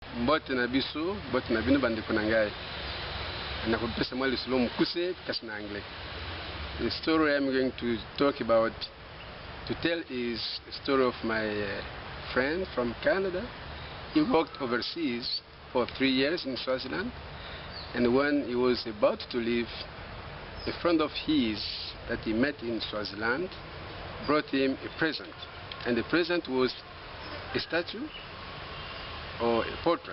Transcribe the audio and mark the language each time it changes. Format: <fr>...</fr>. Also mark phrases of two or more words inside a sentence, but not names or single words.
<ln>mbote na biso, mbote na bino bandeko na ngai. Na kopesa mwa lisolo mukuse kasi na anglais.</ln> <en>The story I'm going to talk about, to tell, is the story of my friend from Canada. He worked overseas for 3 years in Swaziland, and when he was about to leave, a friend of his that he met in Swaziland brought him a present, and the present was a statue or a portrait.</en>